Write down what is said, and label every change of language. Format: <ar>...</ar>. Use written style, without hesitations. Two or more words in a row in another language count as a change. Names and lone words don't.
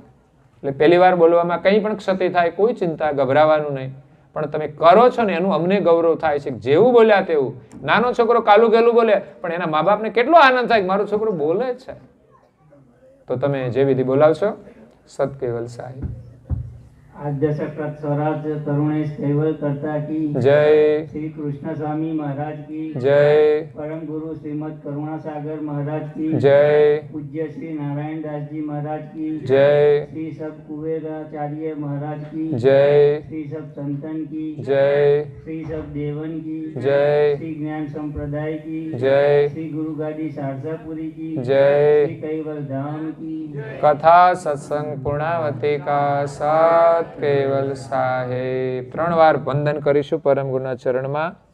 <gu>એટલે પહેલી વાર બોલવામાં કંઈ પણ ક્ષતિ થાય, કોઈ ચિંતા, ગભરાવાનું નહીં. પણ તમે કરો છો ને એનું અમને ગૌરવ થાય છે. જેવું બોલ્યા તેવું. નાનો છોકરો કાલું ગેલું બોલે પણ એના મા બાપને કેટલો આનંદ થાય કે મારો છોકરો બોલે જ છે. તો તમે જે વિધિ બોલાવશો. સત્કેવલ સાહેબ.</gu> <hi>आद्य सकृत स्वराज तरुणेश कैवल करता की जय. श्री कृष्ण स्वामी महाराज की जय. परम गुरु श्रीमद करुणा सागर महाराज की जय. पूज्य श्री नारायण दास जी महाराज की जय. श्री सब कुबेराचार्य महाराज की जय. श्री सब संतन की जय. श्री सब देवन की जय. श्री ज्ञान संप्रदाय की जय. श्री गुरु गादी शारदापुरी की जय. श्री कैवल धाम की कथा सत्संग पूर्णावती का साथ केवल साहेब.</hi> <gu>3 વાર વંદન કરીશું પરમ ગુરુના ચરણમાં.</gu>